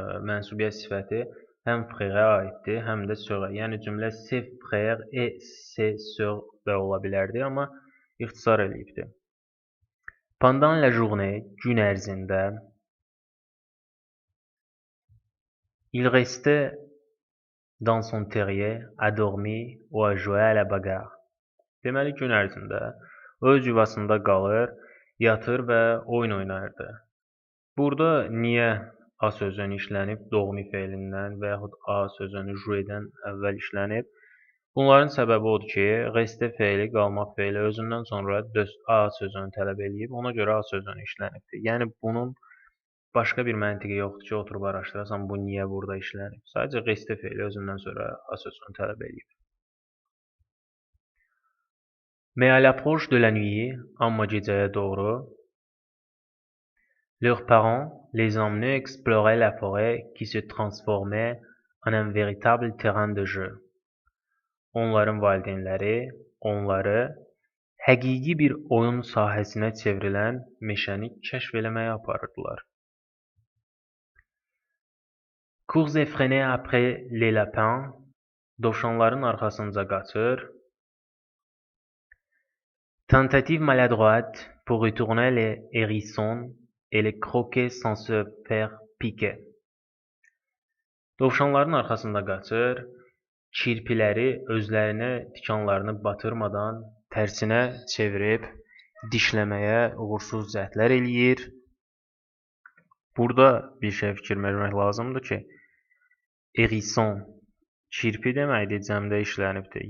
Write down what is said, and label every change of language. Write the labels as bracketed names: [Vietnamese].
[Azerbaijani] Mənsubiyyət sifəti həm frère aiddir, həm də sœura. Yəni cümlə [French] ses frères et ses sœurs [Azerbaijani] da ola bilərdi, amma ixtisar eləyibdir. [French] Pendant la journée, [Azerbaijani] gün ərzində [French] il restait dans son terrier à dormir ou à jouer à la bagarre. [Azerbaijani] Deməli, gün ərzində öz yuvasında qalır, yatır və oyun oynayırdı. Burada niyə a sözünü işlənib, doğmi feilindən və yaxud a sözünü jouedən əvvəl işlənib? Bunların səbəbi odur ki, reste feili, qalmaq feili özündən sonra a sözünü tələb eləyib, ona görə a sözünü işlənibdir. Yəni bunun başqa bir məntiqi yoxdur ki, oturub araşdırasan, bu niyə burada işlənib? Sadəcə reste feili özündən sonra a sözünü tələb eləyib. [French] Mais à l'approche de la nuit, [Azerbaijani] amma gecəyə doğru, [French] leurs parents les emmenaient explorer la forêt qui se transformait en un véritable terrain de jeu. [Azerbaijani] Onların valideynləri onları həqiqi bir oyun sahəsinə çevrilən meşəni kəşf eləməyə aparırdılar. [French] Course effrénée après les lapins, [Azerbaijani] dovşanların arxasınca qaçır. [French] Tentative maladroite pour retourner les hérissons et les croquer sans se faire piquer. [Azerbaijani] Dovşanların arxasında qaçır, kirpiləri özlərinə tikanlarını batırmadan tərsinə çevirib dişləməyə uğursuz cəhdlər eləyir. Burada bir şey fikir vermək lazımdır ki, hérisson kirpi deməkdir, cəmdə işlənibdir.